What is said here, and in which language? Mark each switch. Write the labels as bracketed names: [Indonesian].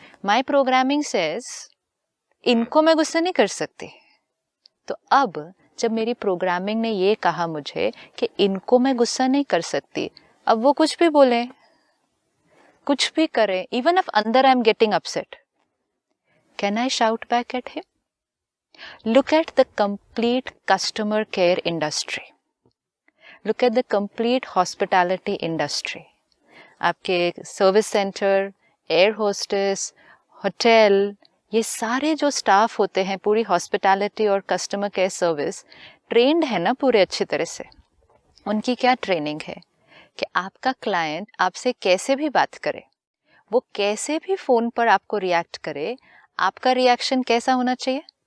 [English] my programming says [Hindi] इनको मैं गुस्सा नहीं कर सकती। तो अब जब मेरी प्रोग्रामिंग ने ये कहा मुझे कि इनको मैं गुस्सा नहीं कर सकती, अब वो कुछ भी बोले, कुछ भी करें, इवन if अंदर [English] I am getting upset, can I shout back at him? Look at the complete customer care industry. Look at the complete hospitality industry. [Hindi] आपके service centre, air hostess, hotel, ये सारे जो स्टाफ होते हैं, पूरी hospitality और customer care service trend है ना पूरे अच्छी तरह से। उनकी क्या ट्रेनिंग है कि आपका क्लाइंट आपसे कैसे भी बात करे, वो कैसे भी फोन पर आपको रिएक्ट करे, आपका रिएक्शन कैसा होना चाहिए?